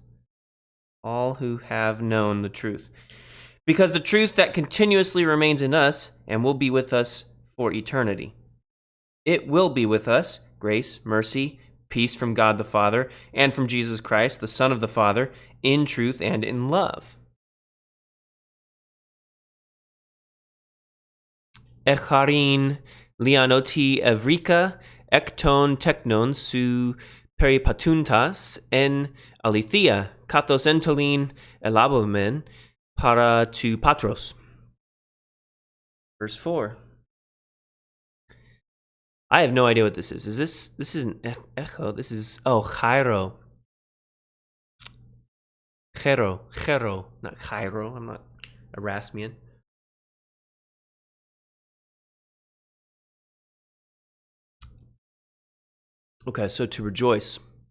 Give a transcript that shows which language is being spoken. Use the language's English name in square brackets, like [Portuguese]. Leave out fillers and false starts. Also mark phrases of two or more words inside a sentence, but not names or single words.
[English] All who have known the truth. Because the truth that continuously remains in us and will be with us for eternity. It will be with us, grace, mercy, peace from God the Father, and from Jesus Christ, the Son of the Father, in truth and in love. [Greek] Ἐχάρην λίαν ὅτι εὕρηκα ἐκ τῶν τέκνων σου περιπατοῦντας ἐν ἀληθείᾳ, καθὼς ἐντολὴν ἐλάβομεν παρὰ τοῦ πατρός. [English] Verse 4. I have no idea what this is. This isn't echo. This is, Chairo. Chero, not Chairo. I'm not Erasmian. Okay, so to rejoice.